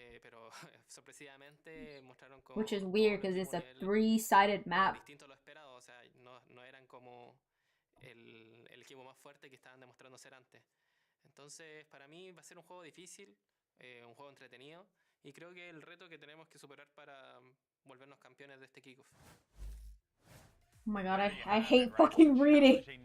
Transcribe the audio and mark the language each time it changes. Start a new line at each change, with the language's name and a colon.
Spanish: pero sorpresivamente mostraron como
English: Which is weird because it's a 3-sided map.
Spanish: distinto a lo esperado, o sea, no eran como el equipo más fuerte que estaban demostrando ser antes. Entonces, para mí va a ser un juego difícil, un juego entretenido, y creo que el reto que tenemos que superar para volvernos campeones de este kickoff.
English: Oh my god, I hate fucking reading.